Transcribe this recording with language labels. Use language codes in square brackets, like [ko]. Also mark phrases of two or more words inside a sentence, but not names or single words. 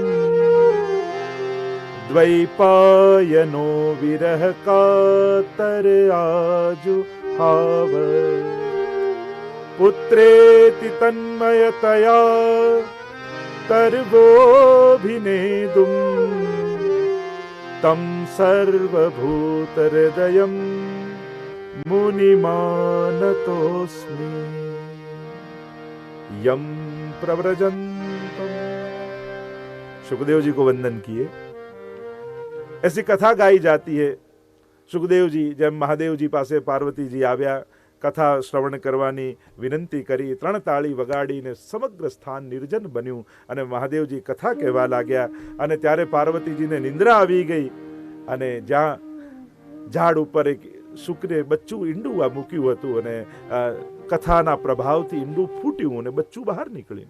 [sa] દ્વૈપાયનો વિરહ કાતર આજુ હાવ પુત્રેતિ તન્મયતયા તર્વોભિનેદુમ તમ સર્વભૂત હૃદયમ મુનિમાનતોસ્મિ. यम प्रव्रजन्तम. [hi] सुखदेव जी को वंदन किए. ऐसी कथा गाई जाती है. [gu] सुखदेव जी જેમ મહાદેવજી પાસે પાર્વતીજી આવ્યા કથા શ્રવણ કરવાની વિનંતી કરી. 3 તાળી વગાડીને સમગ્ર સ્થાન નિર્જન બન્યું અને મહાદેવજી કથા કહેવા લાગ્યા. અને ત્યારે પાર્વતીજીને નિંદ્રા આવી ગઈ અને જ્યાં ઝાડ ઉપર એક શુક્રે બચ્ચું ઈંડું મૂક્યું હતું અને કથાના પ્રભાવથી ઈંડું ફૂટ્યું અને બચ્ચું બહાર નીકળ્યું.